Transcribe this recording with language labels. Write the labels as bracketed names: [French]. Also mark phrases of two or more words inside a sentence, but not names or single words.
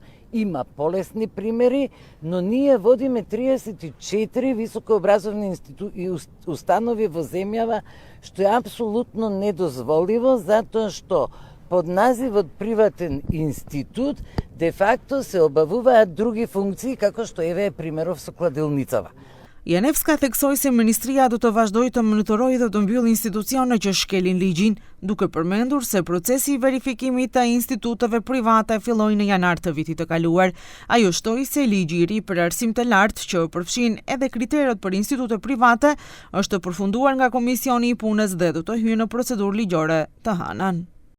[Macedonian] Има полесни примери, но ние водиме 34 високообразовни установи во земјава, што е апсолутно недозволиво, затоа што под називот приватен институт де факто се обавуваат други функции, како што еве примеров со кладилницава. [Albanian] Janevska theksoi se ministria do të vazhdojë të monitorojë dhe të mbyllë institucione që shkelin ligjin, duke përmendur se procesi i verifikimit të instituteve private filloi në janar të vitit të kaluar. Ajo shtoi se ligji i ri për arsim të lartë, që përfshin edhe kriteret për institute private, është përfunduar nga Komisioni i Punës dhe do të hyjë në procedurë ligjore të hanan.